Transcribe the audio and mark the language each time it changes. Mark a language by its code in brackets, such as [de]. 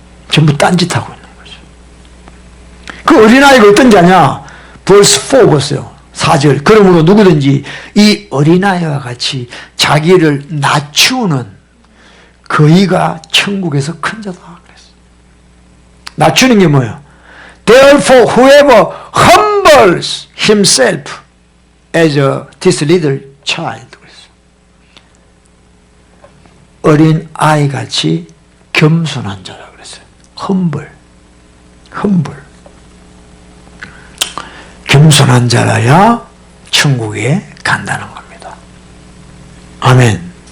[ko] 전부 딴짓하고 있는 거죠. 그 어린아이가 어떤 자냐? verse 4 보세요. 4절. 그러므로 누구든지 이 어린아이와 같이 자기를 낮추는 그이가 천국에서 큰 자다. 그랬어요. 낮추는 게 뭐예요? [en] Therefore whoever humbles himself as this little child. [ko] 그랬어요. 어린 아이 같이 겸손한 자라 그랬어요. [en] humble. [ko] 겸손한 자라야 천국에 간다는 겁니다. 아멘.